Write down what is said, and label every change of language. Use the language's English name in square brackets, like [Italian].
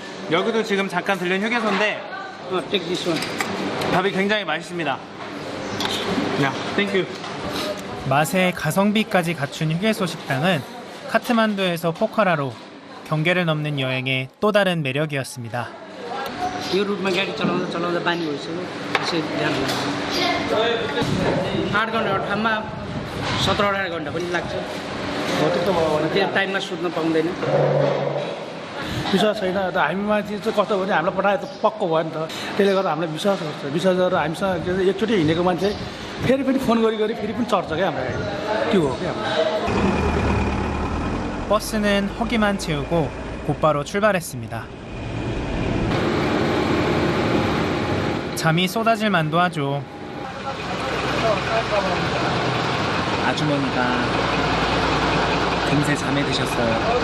[Korean] 여기도 지금 잠깐 들린 휴게소인데 밥이 굉장히 맛있습니다. 야, 땡큐. 맛에 가성비까지 갖춘 휴게소 식당은 카트만두에서 포카라로 경계를 넘는 여행의 또 다른 매력이었습니다. [Nepali] यो रुटमा गाडी चलाउँदा चलाउँदा बानी भइसक्यो त्यसै ध्यान दिनु 8 घन्टाको ठाउँमा 17-18 घन्टा पनि लाग्छ त्यो टाइममा सुत्न पाउँदैन विश्वास छैन त हामीमा चाहिँ कस्तो भने हामीलाई पठाए त पक्को भयो नि त त्यसले गर्दा हामीलाई विश्वास गर्छ विश्वास गरेर हामीसँग एकचोटि हिँडेको मान्छे फेरि पनि फोन गरी फेरि पनि चढ्छ क्या हाम्रो गाडी त्यो हो क्या [Korean] 버스는 허기만 채우고 곧바로 출발했습니다. 잠이 쏟아질 만도 하죠. 아주머니가 금세 잠에 드셨어요.